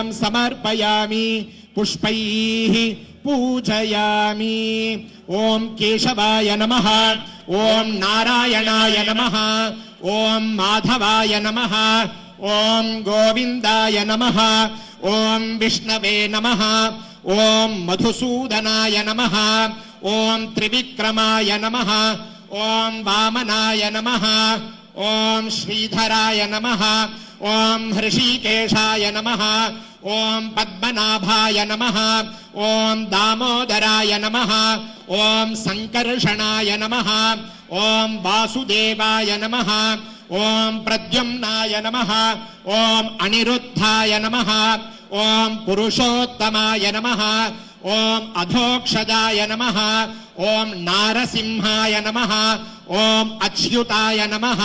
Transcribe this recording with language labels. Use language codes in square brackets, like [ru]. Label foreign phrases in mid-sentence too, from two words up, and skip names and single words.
[sa] समर्पयामि पुष्पैः पूजयामि ओम केशवाय नमः ओम नारायणाय नमः ओम माधवाय नमः ओम गोविंदाय नमः ओम विष्णवे नमः ओम मधुसूदनाय नमः ओम त्रिविक्रमाय नमः ओम वामनाय नमः ओम श्रीधराय नमः ఓం హృషీకేశాయ నమః ఓం పద్మనాభాయ నమః ఓం దామోదరాయ నమః ఓం సంకర్షణాయ నమః ఓం వాసుదేవాయ నమః ఓం ప్రద్యుమ్నాయ నమః ఓం అనిరుద్ధాయ నమః ఓం పురుషోత్తమాయ నమః ఓం అధోక్షజాయ నమః ఓం నారసింహాయ నమః ఓం అచ్యుతాయ నమః